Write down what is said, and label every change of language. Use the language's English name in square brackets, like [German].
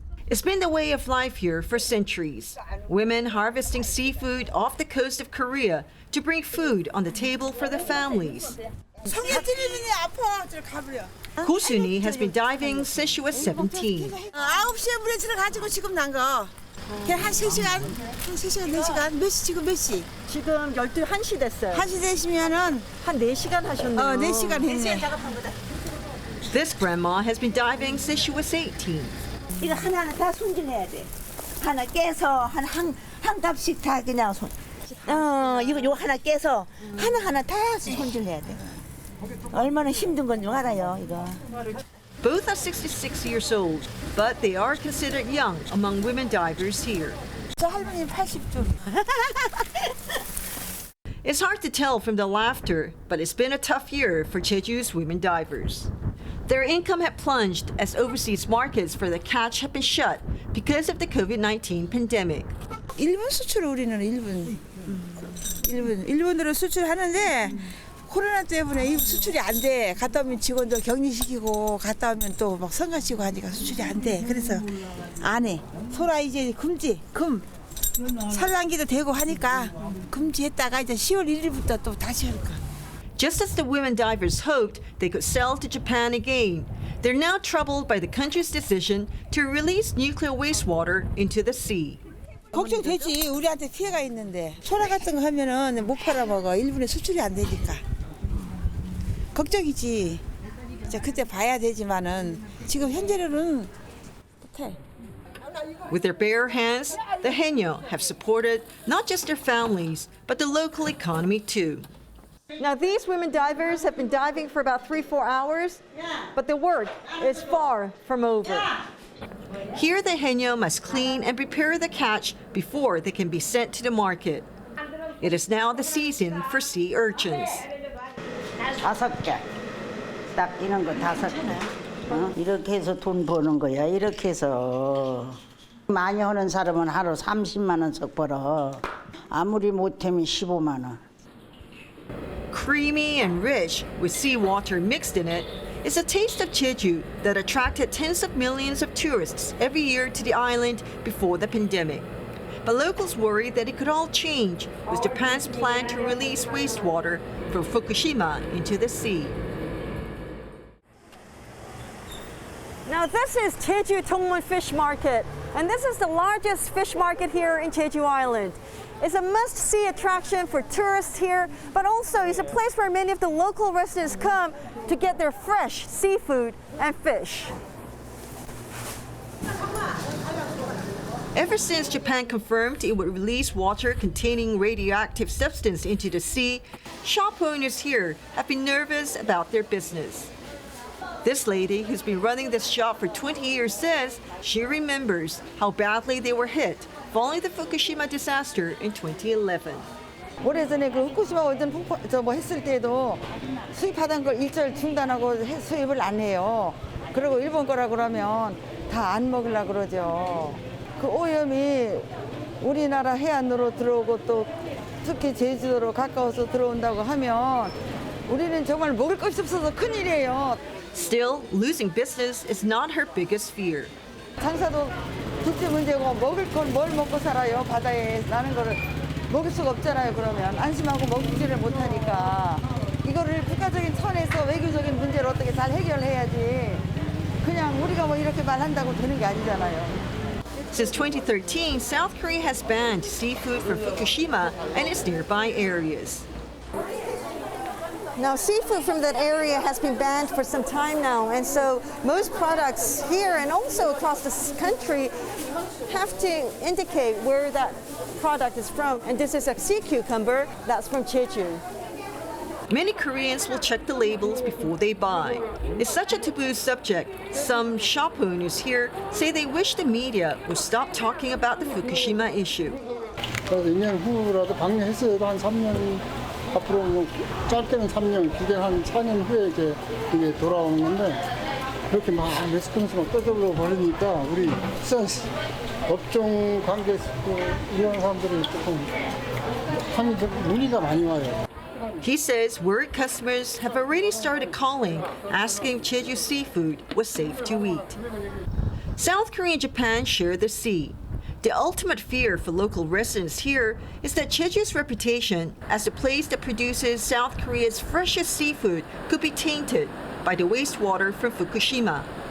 [English] It's been the way of life here for centuries. Women harvesting seafood off the coast of Korea to bring food on the table for their families. Ko Suni has been diving since she was 17. [Korean] 9시에 물에 들어가지고 지금 난 거. 그냥 한 3시간, 4시간. 몇 시, 지금 몇 시? 지금 1시 됐어요. 1시 되시면은 한 4시간 하셨네요. 4시간 했네. [English] This grandma has been diving since she was 18. [Korean] 이거 하나하나 다 손질해야 돼. 하나 깨서 한 값씩 다 그냥 이거 하나 깨서 하나하나 다 손질해야 돼. 얼마나 힘든 건지 알아요, 이거. [English] Both are 66 years old, but they are considered young among women divers here. [Korean] 저 할머니 80줄. [English] It's hard to tell from the laughter, but it's been a tough year for Jeju's women divers. Their income had plunged as overseas markets for the catch have been shut because of the COVID-19 pandemic. [Korean] 일본 수출 우리는 일본으로 수출하는데 코로나 때문에 수출이 안 돼. 갔다 오면 직원들 격리시키고 갔다 오면 또 막 성가시고 하니까 수출이 안 돼. 그래서 안 해. 소라 이제 금 산란기도 되고 하니까 금지했다가 이제 10월 1일부터 또 다시 할까. [English] Just as the women divers hoped they could sail to Japan again, they're now troubled by the country's decision to release nuclear wastewater into the sea. [Korean] 걱정되지. 우리한테 피해가 있는데 소라 같은 거 하면은 못 팔아먹어. 일본에 수출이 안 되니까 걱정이지. 이제 그때 봐야 되지만은 지금 현재로는 못해. [English] With their bare hands, the Haenyeo have supported not just their families, but the local economy too. Now these women divers have been diving for about 3-4 hours, but the work is far from over. Here the Haenyeo must clean and prepare the catch before they can be sent to the market. It is now the season for sea urchins. [Korean] 5개. 딱 이런 거 5개. 이렇게 해서 돈 버는 거야. 이렇게 해서 많이 하는 사람은 하루 30만 원씩 벌어. 아무리 못하면 15만 원. [English] Creamy and rich with seawater mixed in it is a taste of Jeju that attracted tens of millions of tourists every year to the island before the pandemic. But locals worry that it could all change with Japan's plan to release wastewater from Fukushima into the sea. Now this is Jeju Tongmun Fish Market, and this is the largest fish market here in Jeju Island. It's a must-see attraction for tourists here, but also it's a place where many of the local residents come to get their fresh seafood and fish. Ever since Japan confirmed it would release water containing radioactive substance into the sea, shop owners here have been nervous about their business. This lady, who's been running this shop for 20 years, says she remembers how badly they were hit following the Fukushima disaster in 2011. [Korean] 오래전에 그 후쿠시마 원전 했을 때도 수입하던 걸 일절 중단하고 수입을 안 해요. 그리고 일본 거라 그러면 다 안 먹으려고 그러죠. 그 오염이 우리나라 해안으로 들어오고 또 특히 제주도로 가까워서 들어온다고 하면 우리는 정말 먹을 것이 없어서 큰일이에요. [English] Still, losing business is not her biggest fear. [Korean] 장사도 둘째 문제고 먹을 건 뭘 먹고 살아요. 바다에 나는 거를 먹을 수가 없잖아요. 그러면 안심하고 먹지를 못하니까 이거를 국가적인 선에서 외교적인 문제를 어떻게 잘 해결해야지. 그냥 우리가 뭐 이렇게 말한다고 되는 게 아니잖아요. [English] Since 2013, South Korea has banned seafood from Fukushima and its nearby areas. Now, seafood from that area has been banned for some time now, and so most products here and also across the country have to indicate where that product is from. And this is a sea cucumber that's from Jeju. Many Koreans will check the labels before they buy. It's such a taboo subject. Some shop owners here say they wish the media would stop talking about the Fukushima issue. [Korean] 2년 후라도 방류했어요. 한 3년 앞으로 뭐 짧게는 3년, 길게는 한 4년 후에 이게 돌아오는 건데 그렇게 막 레스폰스가 떠들어 버리니까 우리 업종 관계 이런 사람들이 조금 문의가 많이 와요. [English] He says worried customers have already started calling, asking if Jeju seafood was safe to eat. South Korea and Japan share the sea. The ultimate fear for local residents here is that Jeju's reputation as the place that produces South Korea's freshest seafood could be tainted by the wastewater from Fukushima.